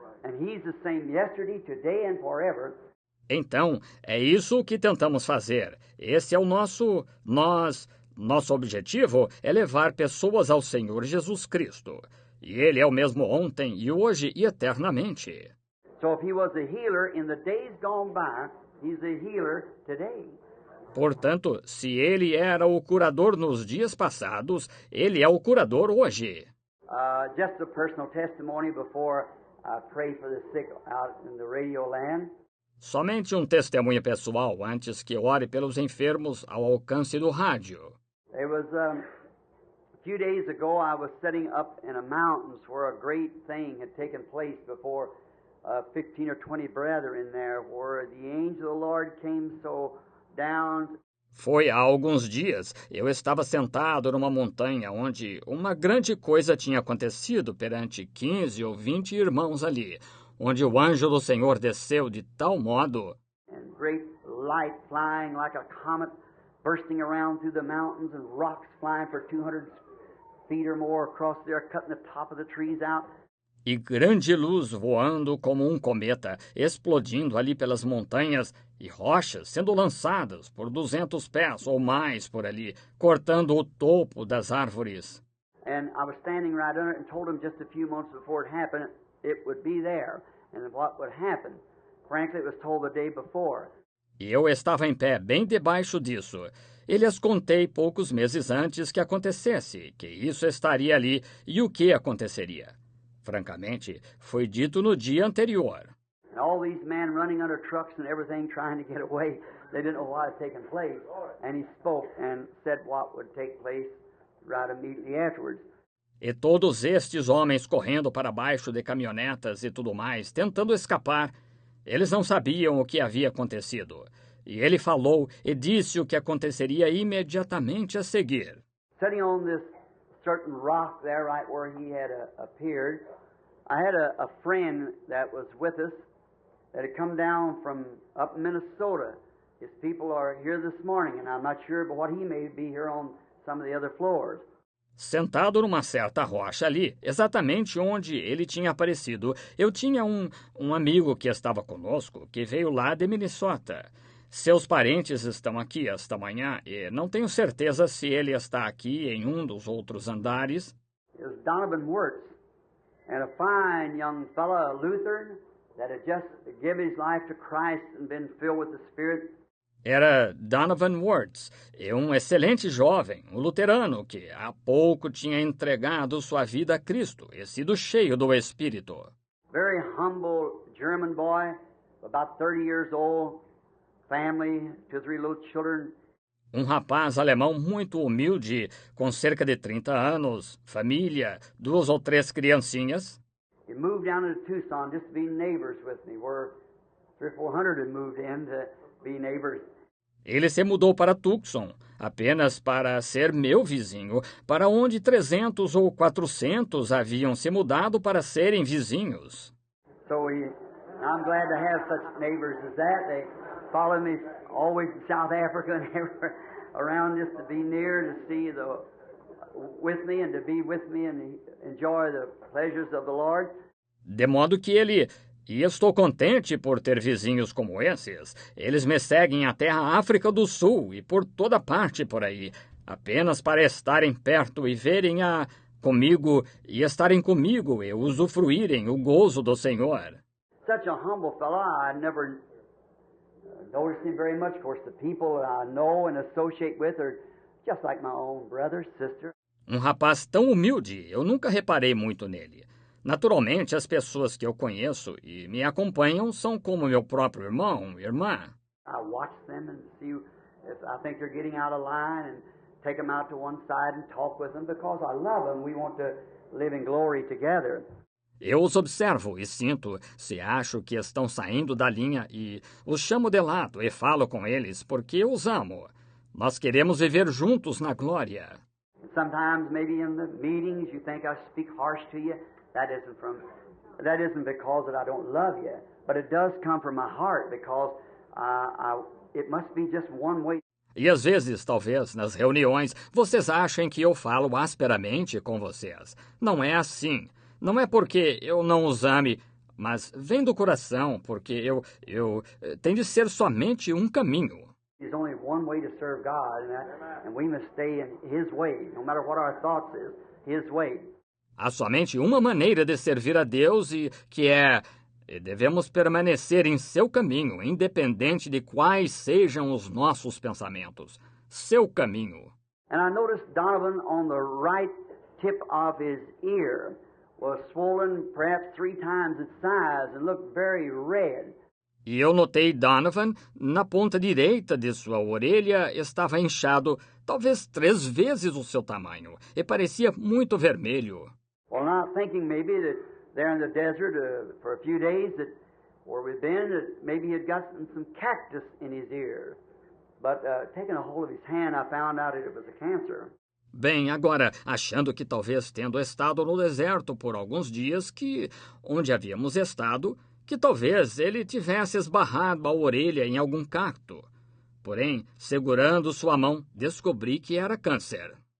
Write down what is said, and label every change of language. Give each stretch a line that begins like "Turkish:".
English: And He's the same yesterday, today and forever.
Portuguese: Então, é isso que tentamos fazer. Esse é o nosso objetivo é levar pessoas ao Senhor Jesus Cristo. E Ele é o mesmo ontem e hoje e eternamente.
English: So if He was a healer in the days gone by, He's a healer today.
Portuguese: Portanto, se Ele era o curador nos dias passados, Ele é o curador hoje.
English: Just a personal testimony before I pray for the sick out in the radio land.
Portuguese: Somente um testemunho pessoal antes que ore pelos enfermos ao alcance do rádio.
English: There was a few days ago I was sitting up in a mountains where a great thing had taken place before 15 or 20 brethren there, where the angel of the Lord came so down.
Portuguese: Foi há alguns dias, eu estava sentado numa montanha onde uma grande coisa tinha acontecido perante 15 ou 20 irmãos ali, onde o anjo do Senhor desceu de tal modo,
English: And great light flying like a comet, bursting around through the mountains, and rocks flying for 200 feet or more across there, cutting the top of the trees out.
Portuguese: e grande luz voando como um cometa, explodindo ali pelas montanhas, e rochas sendo lançadas por 200 pés ou mais por ali, cortando o topo das árvores.
English: And I was standing right under it and told them just a few months before it happened, it would be there. And what would happen? Frankly, it was told the day before.
Portuguese: E eu estava em pé bem debaixo disso. E lhes contei poucos meses antes que acontecesse, que isso estaria ali e o que aconteceria. Francamente, foi dito no dia anterior.
English: And all these men running under trucks and everything trying to get away, they didn't know what had taken place. And he spoke and said what would take place right immediately afterwards.
Portuguese: E todos estes homens correndo para baixo de caminhonetas e tudo mais, tentando escapar, eles não sabiam o que havia acontecido. E ele falou e disse o que aconteceria imediatamente a seguir.
English: Sitting on this certain rock there, right where he had appeared, I had a friend that was with us that had come down from up in Minnesota. His people are here this morning, and I'm not sure, but what he may be here on some of the other floors.
Portuguese: Sentado numa certa rocha ali, exatamente onde ele tinha aparecido, eu tinha um amigo que estava conosco, que veio lá de Minnesota. Seus parentes estão aqui esta manhã e não tenho certeza se ele está aqui em um dos outros andares.
English: It was Donovan Wirtz, and a fine young fellow, a Lutheran, that had just given his life to Christ and been filled with the Spirit.
Portuguese: Era Donovan Wirtz, um excelente jovem, um luterano que há pouco tinha entregado sua vida a Cristo e sido cheio do Espírito.
English: Very humble German boy, about 30 years old, family, 2 or 3 little children.
Portuguese: Um rapaz alemão muito humilde, com cerca de 30 anos, família, 2 ou 3 criancinhas.
English: He moved down to Tucson just to be neighbors with me, where 300 or 400 had moved in to be neighbors.
Portuguese: Ele se mudou para Tucson, apenas para ser meu vizinho, para onde 300 ou 400 haviam se mudado para serem vizinhos.
English: So I'm glad to have such neighbors as that. They follow me always in South Africa and everywhere around just to be near, to see with me and to be with me and enjoy the pleasures of the Lord.
Portuguese: De modo que e estou contente por ter vizinhos como esses. Eles me seguem até a África do Sul e por toda parte por aí, apenas para estarem perto e verem comigo e estarem comigo e usufruírem o gozo do Senhor.
English: Such a humble fellow, I never noticed him very much. Of course, the people that I know and associate with are just like my own brother, sister.
Portuguese: Um rapaz tão humilde, eu nunca reparei muito nele. Naturalmente, as pessoas que eu conheço e me acompanham são como meu próprio irmão, irmã.
English: I watch them and see if I think they're getting out of line and take them out to one side and talk with them because I love them. We want to live in glory together.
Portuguese: Eu os observo e sinto se acho que estão saindo da linha e os chamo de lado e falo com eles porque eu os amo. Nós queremos viver juntos na glória.
English: Sometimes maybe in the meetings you think I speak harsh to you. That isn't because that I don't love you, but it does come from my heart because it must be just one way.
Portuguese: E às vezes, talvez, nas reuniões, vocês achem que eu falo asperamente com vocês. Não é assim. Não é porque eu não os ame, mas vem do coração, porque tem de ser somente um caminho.
English: There's only one way to serve God, and we must stay in His way, no matter what our thoughts is, His way.
Portuguese: Há somente uma maneira de servir a Deus e devemos permanecer em seu caminho, independente de quais sejam os nossos pensamentos. Seu caminho.
English: And I noticed Donovan on the right tip of his ear was swollen perhaps 3 times its size and looked very red.
Portuguese: E eu notei Donovan na ponta direita de sua orelha estava inchado, talvez 3 vezes o seu tamanho, e parecia muito vermelho.
English: Well, not thinking maybe that there in the desert for a few days that where we've been, that maybe he had gotten some cactus in his ear. But taking a hold of his hand, I found out that it was a cancer.
Portuguese: Bem, agora, achando que talvez tendo estado no deserto por alguns dias, onde havíamos estado, que talvez ele tivesse esbarrado a orelha em algum cacto. Porém, segurando sua mão, descobri que era câncer.